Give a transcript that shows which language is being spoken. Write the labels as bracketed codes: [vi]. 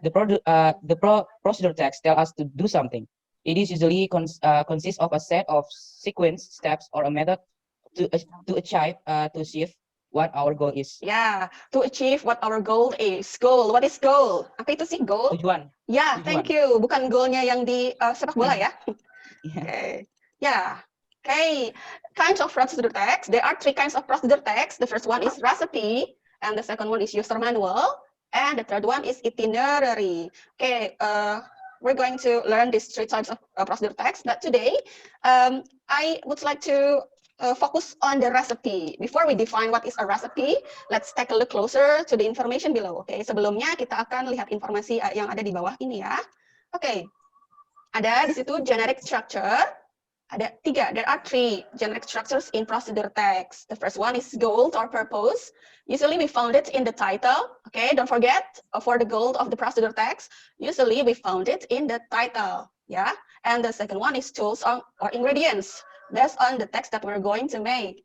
[en] The procedure text tell us to do something. It is usually consists of a set of sequence steps or a method to achieve what our goal is. Yeah, to achieve what our goal is. Goal, what is goal? [id] Apa itu sih goal? Tujuan. [en] Yeah, thank you. [id] Bukan goalnya yang di sepak bola ya? [en] Yeah. Okay. Yeah. Okay. Kinds of procedure text. There are 3 kinds of procedure text. The first one is recipe, and the second one is user manual, and the third one is itinerary. Okay. We're going to learn these 3 types of procedure text. But today, I would like to focus on the recipe. Before we define what is a recipe, let's take a look closer to the information below. [id] Okay, sebelumnya kita akan lihat informasi yang ada di bawah ini ya. Oke, ada di situ generic structure. Ada 3. [en] There are 3 generic structures in procedure text. The first one is goal or purpose. Usually we found it in the title. Okay, don't forget for the goal of the procedure text. Usually we found it in the title. Yeah, and the second one is tools or ingredients, based on the text that we're going to make.